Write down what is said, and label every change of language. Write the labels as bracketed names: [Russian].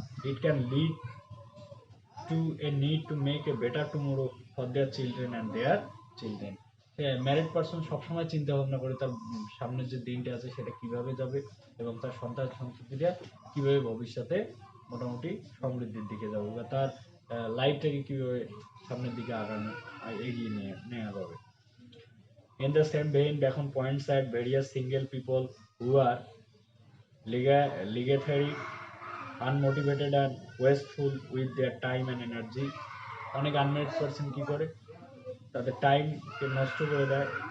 [English] It can lead to a need to make a better tomorrow for their children and their children. [Bangla] Married person সবসময় চিন্তা ভাবনা করে তার সামনের যে দিনটা আছে সেটা কিভাবে যাবে, এবং তার সন্তান সন্ততিরা কিভাবে ভবিষ্যতে মোটামুটি সমৃদ্ধির দিকে যাবে, বা তার লাইফটাকে কিভাবে সামনের দিকে এগিয়ে নিয়ে নেওয়া যাবে। [English] In the same vein, Bacon points at various single people who are legatory, unmotivated and wasteful with their time and energy. [Bangla] অনেক আনম্যারিড পারসন কি করে? তাদের টাইমকে নষ্ট করে দেয়।